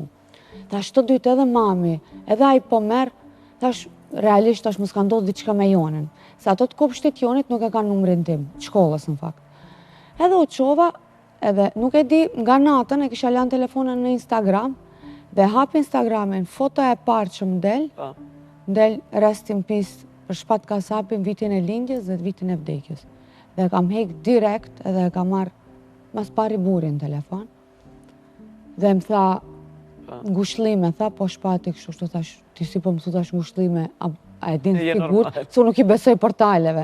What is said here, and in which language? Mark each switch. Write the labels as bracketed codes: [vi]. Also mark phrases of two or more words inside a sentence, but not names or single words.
[sq] Thash, të dytë edhe mami, edhe a i po merë, thash, realisht thash më s'ka ndodhë diqka me Jonin, se ato të kopshtit Jonit nuk e ka numrin tim, shkollës në fakt. Edhe u qova, edhe nuk e di, nga natën e kisha lanë telefonën në Instagram, dhe hapi Instagramin, foto e parë që më del [en] rest in peace [sq] për shpat kasapin vitin e lindjes dhe vitin e vdekjes. Dhe kam hek direkt edhe kam marrë mas pari burin në telefon. Dhe më tha, ngushlime, tha, po shpati kështu, shtu thash, ti si po më thu thash ngushlime, a e din sigur, se nuk i besoj portaleve.